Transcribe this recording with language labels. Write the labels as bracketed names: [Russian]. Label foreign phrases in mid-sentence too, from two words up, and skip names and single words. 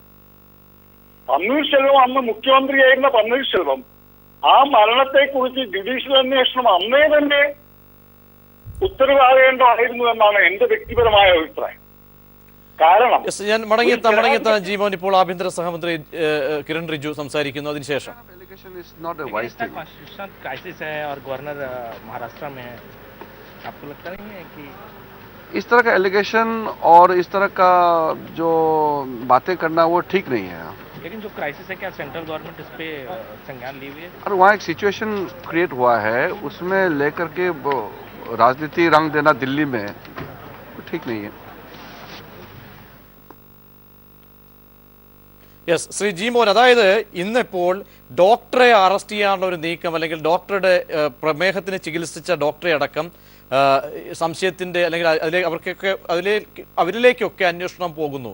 [Malayalam] പന്നീർശെൽവം അന്ന് മുഖ്യമന്ത്രിയായിരുന്ന പന്നീർശെൽവം ആ മരണത്തെക്കുറിച്ച് ജുഡീഷ്യൽ അന്വേഷണം അന്നേ തന്നെ ഉത്തരവാകേണ്ടതായിരുന്നു എന്നാണ് എന്റെ വ്യക്തിപരമായ അഭിപ്രായം. കാരണം ഞാൻ മടങ്ങിയെത്താൻ ജീമോൻ, ഇപ്പോൾ ആഭ്യന്തര സഹമന്ത്രി കിരൺ റിജു സംസാരിക്കുന്നു. അതിനുശേഷം [Hindi] इस तरह का एलिगेशन और इस तरह का जो बातें करना वो ठीक नहीं है. लेकिन जो क्राइसिस है, क्या [English] central government [Hindi] इस पे संज्ञान ली हुई है? और वहाँ एक [English] situation create [Hindi] हुआ है, उसमें लेकर के राजनीति रंग देना दिल्ली में ठीक नहीं है. [Malayalam] യെസ്, ശ്രീ ജീമോൻ, അതായത് ഇന്നിപ്പോൾ ഡോക്ടറെ അറസ്റ്റ് ചെയ്യാനുള്ള ഒരു നീക്കം, അല്ലെങ്കിൽ ഡോക്ടറുടെ പ്രമേഹത്തിന് ചികിത്സിച്ച ഡോക്ടറെ അടക്കം സംശയത്തിൻ്റെ അല്ലെങ്കിൽ അവരിലേക്കൊക്കെ അന്വേഷണം പോകുന്നു.